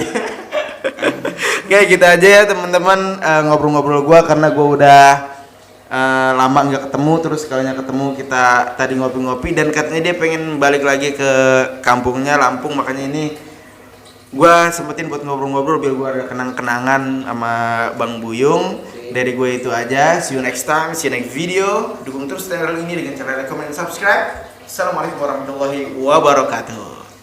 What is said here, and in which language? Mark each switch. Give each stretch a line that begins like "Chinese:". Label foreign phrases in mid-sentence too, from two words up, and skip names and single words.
Indonesian: Kayak gitu aja ya teman-teman, ngobrol-ngobrol gue, karena gue udah lama nggak ketemu, terus sekalinya ketemu kita tadi ngopi-ngopi, dan katanya dia pengen balik lagi ke kampungnya Lampung. Makanya ini gue sempetin buat ngobrol-ngobrol biar gue ada kenang-kenangan sama Bang Buyung. Dari gue itu aja,
English: see you next time, see you next video.
Indonesian: Dukung terus channel ini dengan cara like,
English: comment,
Indonesian: dan subscribe.
Arabic: Assalamualaikum warahmatullahi wabarakatuh.